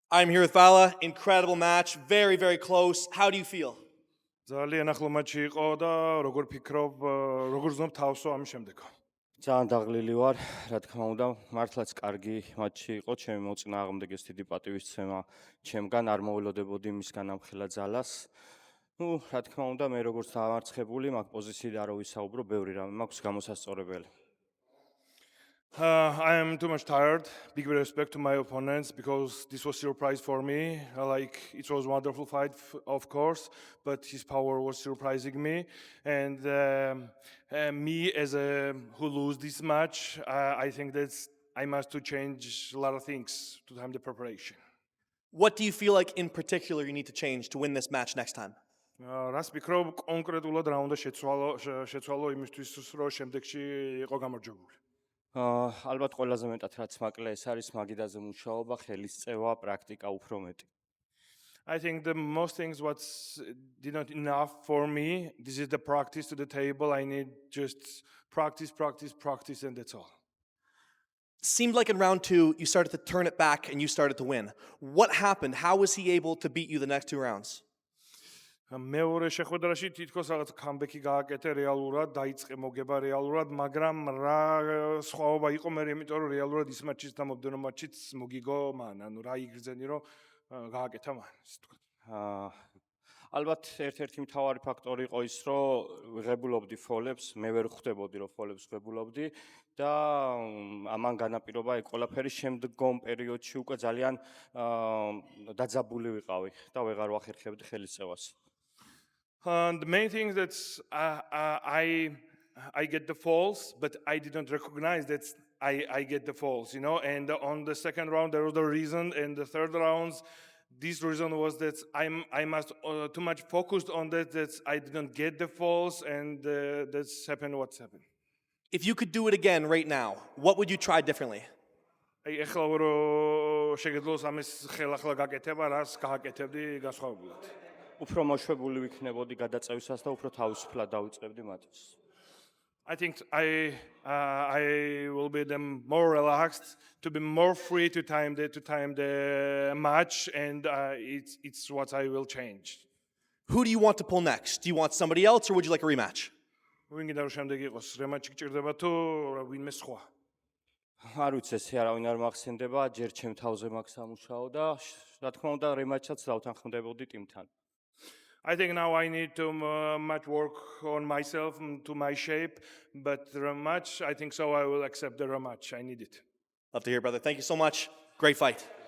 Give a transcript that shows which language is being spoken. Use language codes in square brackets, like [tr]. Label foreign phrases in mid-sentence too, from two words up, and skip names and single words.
[en] I'm here with Vala. Incredible match. Very, very close. How do you feel? [ka] ძალიან ახლო მატჩი იყო და როგორ ფიქრობ, როგორ ზნობ თავსო ამის შემდეგ. ძალიან დაღლილი ვარ, რა თქმა უნდა, მართლაც კარგი მატჩი იყო, ჩემი მოწინააღმდეგეს დიდი პატივისცემა ჩემგან არ მოველოდებოდი მისგან ამხელა ძალას. რა თქმა უნდა, მე როგორც დამარცხებული, მაგ პოზიციიდან არ ვისაუბრო, ბევრი რამე მაქვს გამოსასწორებელი. [en] I am too much tired. Big respect to my opponents because this was a surprise for me. Like it was a wonderful fight, of course, but his power was surprising me. And me as a who lose this match, I think that I must to change a lot of things to time the preparation. What do you feel like in particular you need to change to win this match next time? [ka] რას ფიქრობ კონკრეტულად რა უნდა შეცვალო იმისთვის რომ შემდეგში იყო გამარჯვებული. ალბათ ყველაზე მეტად რაც მაკლე ეს არის მაგიდაზე მუშაობა, ხელისწევა, პრაქტიკა უფრო მეტი. [en] I think the most things what's did not enough for me. This is the practice to the table. I need just practice, and that's all. Seemed like in round 2 you started to turn it back and you started to win. What happened? How was he able to beat you the next 2 rounds? [ka] მეორე შეხვედრაში თითქოს რაღაც კამბექი გააკეთე რეალურად, დაიწყე მოგება რეალურად, მაგრამ რა სხვაობა იყო მე, იმიტომ რომ რეალურად ის მატჩის და მომდევნო მატჩიც მოგიგო მან, ანუ რა იგრძენი რომ გააკეთა მან, ასე თქვა. ალბათ ერთ-ერთი მთავარი ფაქტორი იყო ის, რომ ვიღებულობდი ფოლებს, მე ვერ ხვდებოდი რომ ფოლებს ვღებულობდი და ამან განაპირობა ეგ ყველაფერი შემდგომ პერიოდში უკვე ძალიან დაძაბული ვიყავი და ვეღარ ვახერხებდი ხელისწევას. [en] The main thing that I get the falls, but I didn't recognize that I get the falls, you know. And on the second round there was the reason, and the third rounds, this reason was that I must too much focused on that I didn't get the falls, and that's happened. What's happened? If you could do it again right now, what would you try differently? [ka] ეხლა რომ შეგეძლოს ამის ხელახლა გაკეთება, რას გააკეთებდი განსხვავებულად. უფრო მოშვებული ვიქნებოდი გადაწევისას და უფრო თავისუფლად დავიწყებდი მატჩს. [en] I think I will be more relaxed, to be more free to time the match, and it's what I will change. Who do you want to pull next? Do you want somebody else or would you like a rematch? [ka] ვინ გინდა რომ შემდეგი იყოს რემატჩი გჭირდება თუ ვინმე სხვა? არ ვიცი, ესე არავინ არ მახსენდება, ჯერ ჩემ თავზე მაქვს ამუშაო და რა თქმა უნდა რემატჩაც დავთანხმდებოდი ტიმთან. [en] I think now I need to much work on myself, to my shape, but the rematch, I think so I will accept the rematch. I need it. Love to hear, brother. Thank you so much. Great fight.